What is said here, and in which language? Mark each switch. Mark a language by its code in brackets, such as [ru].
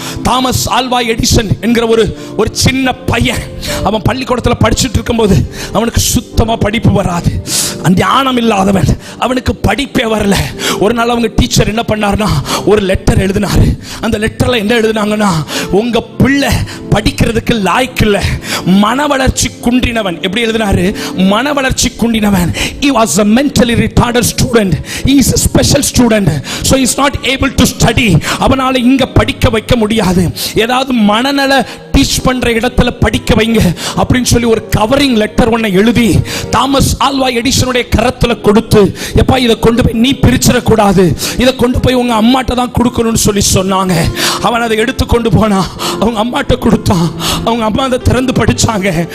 [ta] Thomas Alva Edison என்கிற ஒரு சின்ன பையன் அவன் பள்ளிக்கூடத்தில் படிச்சுட்டு இருக்கும்போது அவனுக்கு சுத்தமா படிப்பு வராது. ஞானம் இல்லாதவன், அவனுக்கு படிப்பே வரல. ஒரு நாள் அவங்க டீச்சர் என்ன பண்ணாருன்னா ஒரு லெட்டர் எழுதினாரு. அந்த லெட்டர்ல என்ன எழுதினாங்கன்னா, உங்க பிள்ளை படிக்கிறதுக்கு லாய்க்கு இல்ல, மன வளர்ச்சி குன்றினவன். எப்படி எழுதினாரு? மன வளர்ச்சி குன்றினவன். [en] He was a mentally retarded student. He is a special student, so he is not able to study. [ta] அவனால இங்க படிக்க வைக்க முடியாது. ஏதாவது மனநல டீச் பண்ற இடத்துல படிக்க வைங்க அப்படின்னு சொல்லி ஒரு கவரிங் லெட்டர் ஒன்னை எழுதி தாமஸ் ஆல்வாய் எடிசனுடைய கரத்துல கொடுத்து, எப்பா இதை கொண்டு போய் நீ பிரிச்சிட கூடாது, இதை கொண்டு போய் உங்க அம்மாட்ட தான் கொடுக்கணும்னு சொல்லி சொன்னாங்க. அவன் அதை எடுத்து கொண்டு போனா, அவங்க அம்மாட்ட கொடுத்தான். அவங்க அம்மா அதை திறந்து படிச்சாங்க.